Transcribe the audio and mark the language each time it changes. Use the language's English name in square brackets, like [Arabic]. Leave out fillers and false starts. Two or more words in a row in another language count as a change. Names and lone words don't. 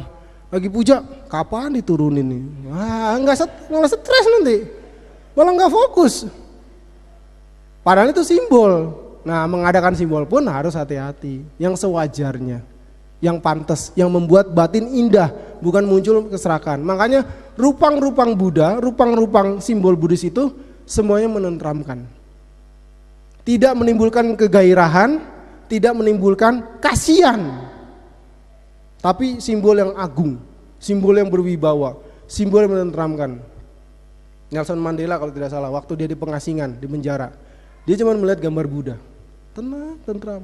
[Indonesian] Lagi puja, kapan diturunin nih? Malah stres nanti, malah nggak fokus. Padahal itu simbol. Nah, mengadakan simbol pun harus hati-hati, yang sewajarnya, yang pantas, yang membuat batin indah, bukan muncul keserakahan. Makanya rupang-rupang Buddha, rupang-rupang simbol Buddhis itu semuanya menenteramkan. tidak menimbulkan kegairahan, tidak menimbulkan kasihan. Tapi simbol yang agung, simbol yang berwibawa, simbol yang menenteramkan. Nelson Mandela kalau tidak salah, waktu dia di pengasingan, di penjara, dia cuma melihat gambar Buddha, tenang, tentram.